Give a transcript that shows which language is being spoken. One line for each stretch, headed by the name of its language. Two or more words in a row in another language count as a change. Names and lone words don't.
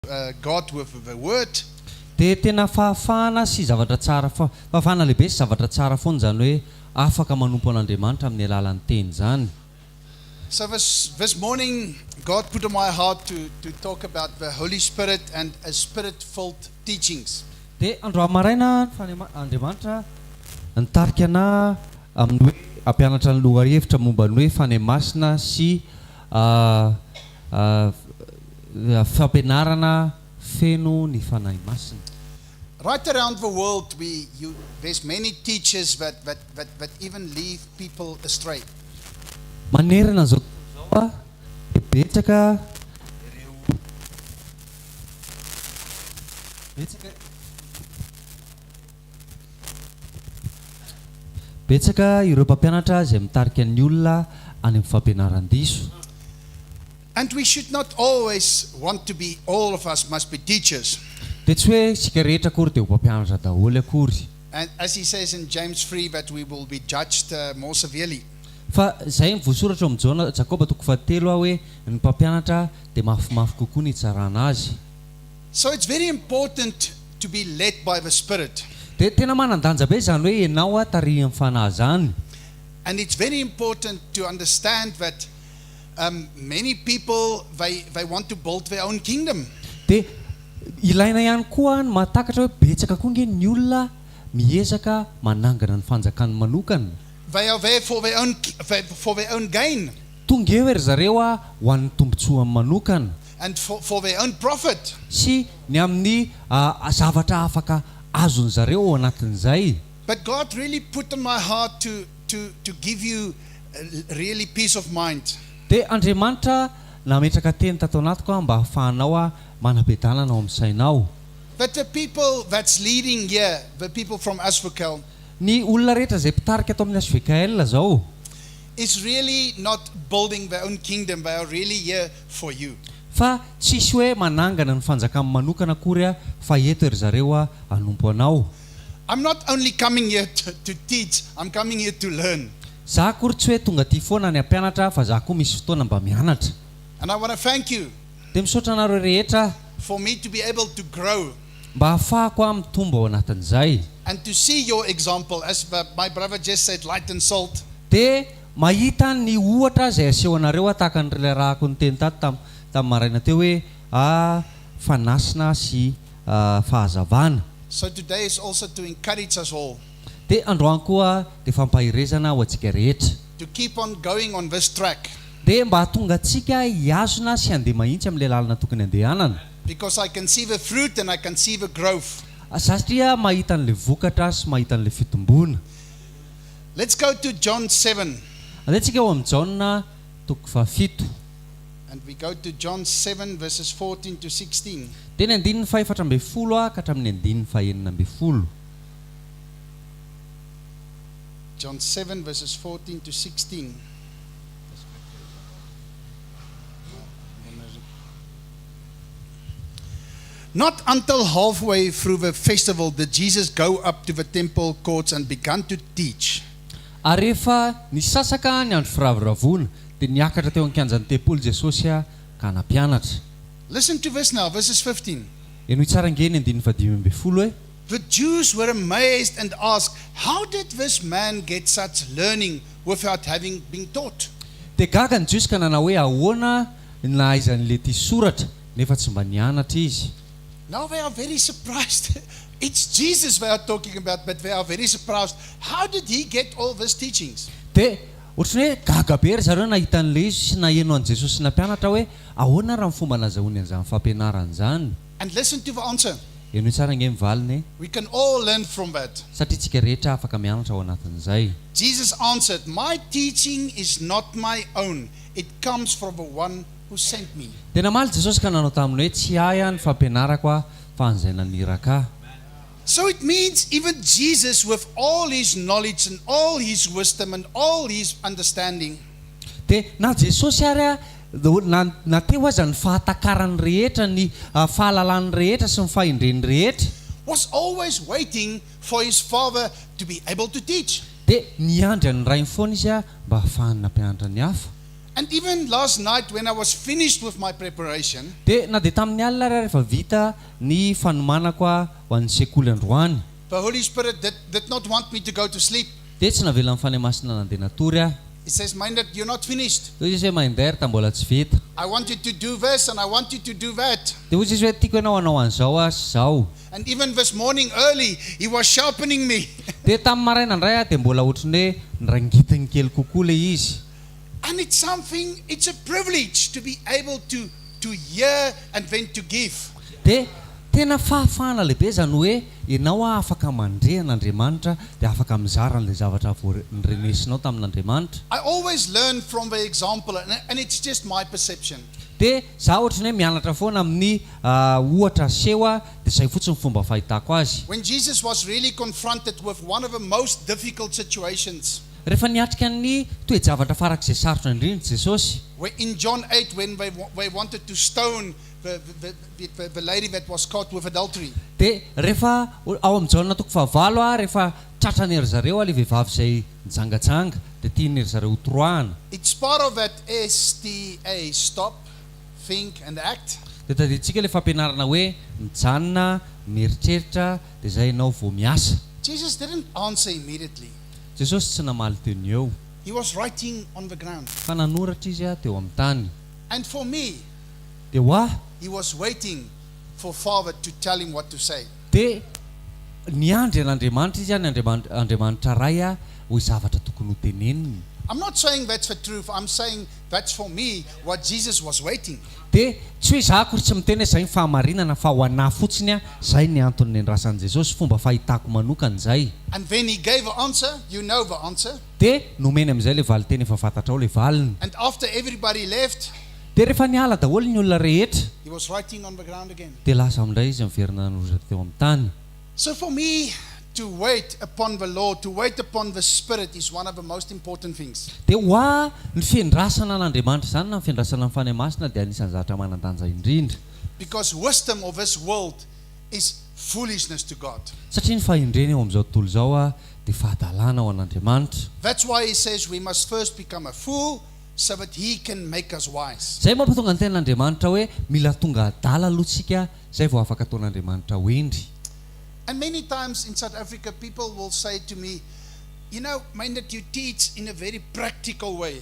English: God with the word.
Malagasy: Dia tena fahafahana sy zavatra tsara fahafahana lehibe sy zavatra tsara foana zany hoe afaka manompo an'Andriamanitra amin'ny alalan'ny teny zany.
English: So this morning, God put on my heart to talk about the Holy Spirit and a spirit-filled teachings.
Malagasy: Dia andro maraina Andriamanitra nitarika ana amin'ny hoe ampianatra ny lohahevitra momba ny hoe Fanahy Masina sy fampianarana feno ny Fanahy Masina.
English: Right around the world, there's many teachers that even lead people astray.
Malagasy: Manerana zao a betsaka ireo mpampianatra izay mitarika ny olona any amin'ny fampianaran-diso.
English: And we should not always want to be, all of us must be teachers.
Malagasy: Dia tsy hoe sika rehetra akory dia ho mpampianatra daholo akory.
English: And as he says in James 3, that we will be judged more severely.
Malagasy: Fa izay voasoratra amin'ny Jakoba 3:7 hoe ny mpampianatra dia mafimafy kokoa ny itsarana azy.
English: So it's very important to be led by the Spirit.
Malagasy: Dia tena manan-danja be zany hoe ianao tarihin'ny fanahy zany.
English: And it's very important to understand that many people, they want to build their own kingdom.
Malagasy: Dia ilaina ihany koa ny mahatakatra hoe betsaka koa nge ny olona miezaka manangana ny fanjakany manokana.
English: They are there for their own gain.
Malagasy: Tonga eo ery zareo ho an'ny tombotsoa manokana.
English: And for their own profit.
Malagasy: Sy ny amin'ny zavatra afaka azony zareo ao anatin'izay.
English: But God really put on my heart to give you really peace of mind.
Malagasy: Dia Andriamanitra nametraka teny tato anatiko mba hahafahanao manam-piadanana ao amin'ny sainao.
English: That the people that's leading here, the people from hvkl,
Malagasy: ny olona rehetra izay mpitarika ato amin'ny hvkl zao,
English: is really not building their own kingdom. They are really here for you.
Malagasy: fa tsisy hoe manangana ny fanjakany manokana akory fa eto ery zareo hanompo anao.
English: I'm not only coming here to teach, I'm coming here to learn.
Malagasy: Za akory tsy hoe tonga ty foana ny ampianatra fa za koa misy fotoana mba mianatra.
English: And I want to thank you
Malagasy: Dia misaotra anareo rehetra
English: for me to be able to grow
Malagasy: mba hahafahako mitombo ao anatin'izay.
English: and to see your example, as my brother just said, light and salt.
Malagasy: Dia mahita ny ohatra izay aseho anareo tahaka ny rahako ny teny tamin'ny maraina teo hoe fanasina sy fahazavana.
English: So today is also to encourage us all
Malagasy: Dia androany koa dia fampahirezana ho antsika rehetra.
English: to keep on going on this track,
Malagasy: Dia mba hahatonga antsika hiazona sy handeha mahitsy amin'ilay lalana tokony handehanana.
English: because I can see the fruit and I can see the growth.
Malagasy: Satria mahita an'ilay vokatra sy mahita an'ilay fitombona.
English: Let's go to John 7.
Malagasy: Andehantsika ao amin'ny Jaona 7.
English: And we go to John 7 verses 14 to 16.
Malagasy: Dia ny 14 ka hatramin'ny 19.
English: John 7 verses 14 to 16. Not until halfway through the festival did Jesus go up to the temple courts and began to teach.
Malagasy: Ary rehefa nisasaka ny andro firaviravona dia niakatra teo an-kianjan'ny tempolo Jesosy ka nampianatra.
English: Listen to this now, verses 15.
Malagasy: Eno tsara nge ny 15 hoe
English: The Jews were amazed and asked, how did this man get such learning without having been taught?
Malagasy: dia gaga ny Jiosy ka nanao hoe ahoana nahaizan'ilay ty soratra nefa tsy mba nianatra izy.
English: Now they are very surprised. It's Jesus they are talking about, but they are very surprised. How did he get all these teachings?
Malagasy: Dia ohatrany hoe gaga be ry zareo nahita an'ilay izy sy naheno an' Jesosy sy nampianatra hoe ahoana raha ny fomba nazahoany an'izany fampianarana zany.
English: And listen to the answer.
Malagasy: Eno tsara nge mivaliny
English: We can all learn from that.
Malagasy: satria tsika rehetra afaka mianatra ao anatin'izay.
English: Jesus answered, my teaching is not my own. It comes from the one who sent me.
Malagasy: Dia namaly Jesosy ka nanao taminy hoe tsy ahy ny fampianarako fa an'izay naniraka.
English: So it means even Jesus, with all his knowledge and all his wisdom and all his understanding,
Malagasy: Dia na Jesosy ary nateo aza ny fahatakarany rehetra ny fahalalany rehetra sy ny fahendreny rehetra,
English: was always waiting for his Father to be able to teach.
Malagasy: dia niandry ny rainy foana izy mba hahafahany nampianatra ny hafa.
English: And even last night when I was finished with my preparation,
Malagasy: Dia na dia tamin'ny alina rehefa vita ny fanomanako ho an'ny sekoly androany.
English: the Holy Spirit did not want me to go to sleep.
Malagasy: Dia tsy navela amin'ny Fanahy Masina nandeha natory aho.
English: He says, Minded, you're not finished.
Malagasy: Dia izy hoe mandeha ta mbola tsy vita.
English: I want you to do this and I want you to do that.
Malagasy: Dia hozy izy hoe tiako ianao hanao an'izao sy izao.
English: And even this morning early, he was sharpening me.
Malagasy: Dia tamin'ny maraina indray aho dia mbola ohatran'ny hoe nirangitiny kely kokoa le izy.
English: And it's a privilege to be able to hear and then to give.
Malagasy: Dia tena fahafahana lehibe zany hoe ianao afaka mandrehan'Andriamanitra dia afaka mizara an'ilay zavatra nirenesinao tamin'Andriamanitra.
English: I always learn from the example, and it's just my perception.
Malagasy: Dia za ohatran'ny hoe mianatra foana amin'ny ohatra seho dia izay fotsiny fomba fahitako azy.
English: When Jesus was really confronted with one of the most difficult situations,
Malagasy: Rehefa niatrika ny toe-javatra farak'izay sarotra indrindra Jesosy.
English: where in John 8, when they wanted to stone the lady that was caught with adultery,
Malagasy: Dia rehefa ao amin'ny Jaona toko 9 rehefa tratrany ry zareo ilay vehivavy izay nijangatsanga dia tiany ry zareo toroahana.
English: it's part of that STA, stop, think, and act.
Malagasy: Dia tadidintsika ilay fampianarana hoe mijanona, mieritreritra dia izay ianao vao miasa.
English: Jesus didn't answer immediately.
Malagasy: Jesosy tsy namaly teo ny eo
English: He was writing on the ground.
Malagasy: fa nanoratra izy teo amin'ny tany.
English: And for me,
Malagasy: Dia ho aho
English: he was waiting for Father to tell him what to say.
Malagasy: dia niandry an'Andriamanitra izy ny Andriamanitra ray ho zavatra tokony ho teneniny.
English: I'm not saying that's the truth. I'm saying that's for me what Jesus was waiting.
Malagasy: Dia tsy hoe za akory tsy miteny hoe izay ny fahamarinana fa ho anahy fotsiny izay ny antony niandrasan'i Jesosy fomba fahitako manokana izay.
English: And then he gave an answer. You know the answer.
Malagasy: Dia nomeny amin'izay ilay valiteny efa fantatrao ilay valiny.
English: And after everybody left,
Malagasy: Dia rehefa niala daholo ny olona rehetra
English: he was writing on the ground again.
Malagasy: dia lasa amindray izy miverina nanoratra teo amin'ny tany.
English: So for me, to wait upon the Lord, to wait upon the Spirit is one of the most important things.
Malagasy: Dia ho aho ny fiandrasana an'Andriamanitra izany na ny fiandrasana amin'ny Fanahy Masina dia anisan'ny zavatra manan-danja indrindra.
English: Because wisdom of this world is foolishness to God.
Malagasy: Satria ny fahendreny eo amin'izao tontolo izao dia fahadalana ao an'Andriamanitra.
English: That's why he says we must first become a fool so that he can make us wise.
Malagasy: Izay mampatonga ny tenan'Andriamanitra hoe mila tonga adala aloha tsika izay vao afaka ataon'Andriamanitra ho endry.
English: And many times in South Africa, people will say to me, you know, mind that you teach in a very practical way.